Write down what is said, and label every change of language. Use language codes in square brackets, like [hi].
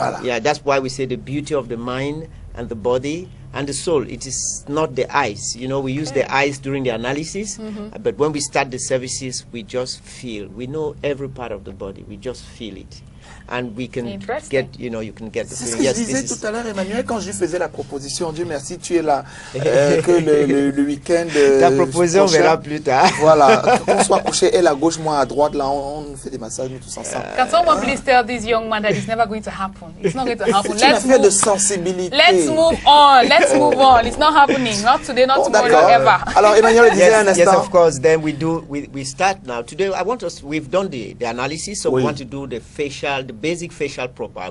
[en] Yeah, that's why we say the beauty of the mind and the body and the soul. It is not the eyes. We use the eyes during the analysis, but when we start the services, we just feel. We know every part of the body. We just feel it. And we can get, you can get the feeling. [fr] C'est ce que je disais tout à l'heure, Emmanuel, quand je lui faisais la proposition. Dieu merci, tu es là. Que le week-end. Ta proposition, on verra plus tard. Voilà. Qu'on soit couché, elle à gauche, moi à droite, là, on fait des massages, nous tous ensemble. [en] Can someone please tell this young man that it's never going to happen? It's not going to happen. Let's move. [fr] De sensibilité. [en] Let's move on. Let's move on. It's not happening. Not today, not tomorrow, ever. [fr] Alors, Emmanuel disait un instant. [en] Yes, of course. Then we start now. Today, we've done the analysis, so we want to do the facial, the basic facial proper.